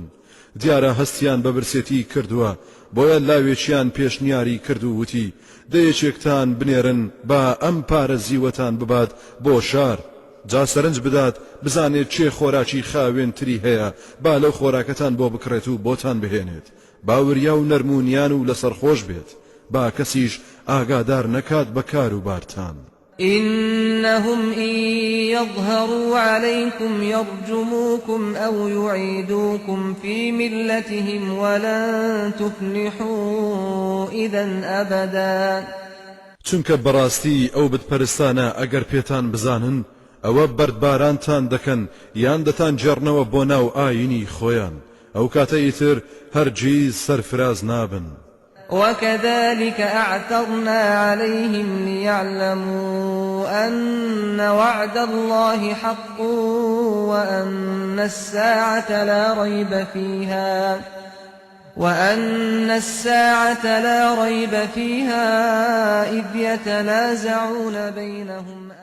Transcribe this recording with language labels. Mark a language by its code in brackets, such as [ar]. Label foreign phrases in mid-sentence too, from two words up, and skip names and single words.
[ckb] دیارە هەستیان بە برسێتی کردووە بۆیە لاوێکیان پێشنیاری کرد و وتی دەیەکێکتان بنێرن با ئەم پارە زیوەتان ببات بۆ شار جا سەرنج بدات بزانێت چێ خۆراکی خاوێنتری هەیە با لەو خۆراکەتان بۆ بکڕێت و بۆتان بهێنێت باوریا و نەرمونیان و لەسەرخۆش بێت با کەسیش ئاگادار نەکات بە کار و بارتان. [ar] إنهم إن يظهروا عليكم يرجموكم أو يعيدوكم في ملتهم ولن تفلحوا إذا أبدا. [ckb] چونکە بەڕاستی ئەو بتپەرستانە ئەگەر پێتان بزانن ئەوە بەردبارانتان دەکەن یان دەتان جێڕنەوە بۆ ناو ئاینی خۆیان ئەو کاتە ئیتر هەرگیز سەرفراز نابن. [ar] وكذلك أعثرنا عليهم ليعلموا أن وعد الله حق وأن الساعة لا ريب فيها إذ يتنازعون بينهم